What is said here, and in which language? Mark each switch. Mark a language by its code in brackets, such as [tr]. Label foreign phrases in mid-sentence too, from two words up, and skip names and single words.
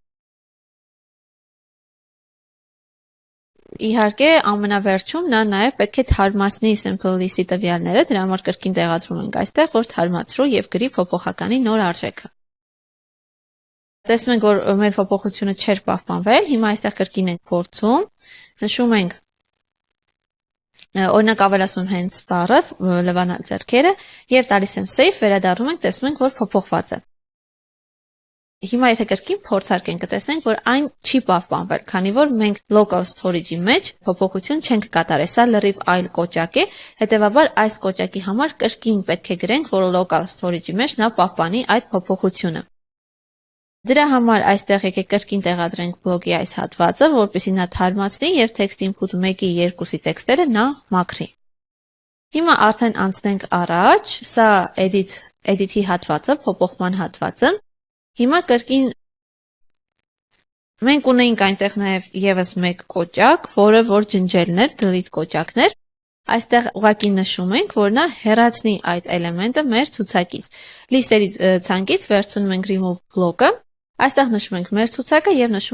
[hy] Իհարկե, ամենավերջում նա նաև պետք է թարմացնի [en] simple list- [hy] ի տվյալները, դրա համար կրկին տեղադրում ենք այստեղ, որ թարմացրու եւ գրի փոփոխականի նոր արժեքը։ Տեսնում ենք, որ մեր փոփոխությունը չէր պահպանվել, հիմա այստեղ կրկին ենք փորձում, նշում ենք օրինակ ավելացնում հենց բառը, լվանալ ձեռքերը եւ տալիս եմ save, վերադառնում ենք, տեսնում ենք, որ փոփոխված է։ Հիմա եթե կրկին փորձարկենք, կտեսնենք, որ այն չի պահպանվել, քանի որ մենք [en] local storage- [hy] ի մեջ փոփոխություն չենք կատարել, սա լրիվ այլ կոճակ է, հետեւաբար այս կոճակի համար կրկին պետք է գրենք, որ [en] local storage- [hy] ի մեջ նա պահպանի այդ փոփոխությունը։ Դրա համար այստեղ եկեք կրկին տեղադրենք բլոկի այս հատվածը, որպեսզի նա թարմացնի եւ [en] text input [hy] 1-ի 2-ի տեքստերը նա մաքրի։ Հիմա արդեն անցնենք առաջ, սա edit-ի հատվածը, փոփոխման հատվածը։ Հիմա կրկին մենք ունեինք այնտեղ նաև եւս մեկ կոճակ, որը որ ջնջելն էր, delete կոճակն էր։ Այստեղ ուղղակի նշում ենք, որ նա հեռացնի այդ էլեմենտը մեր ցուցակից։ Լիստերի ցանկից վերցնում ենք remove բլոկը, այստեղ նշում ենք մեր ցուցակը եւ նշում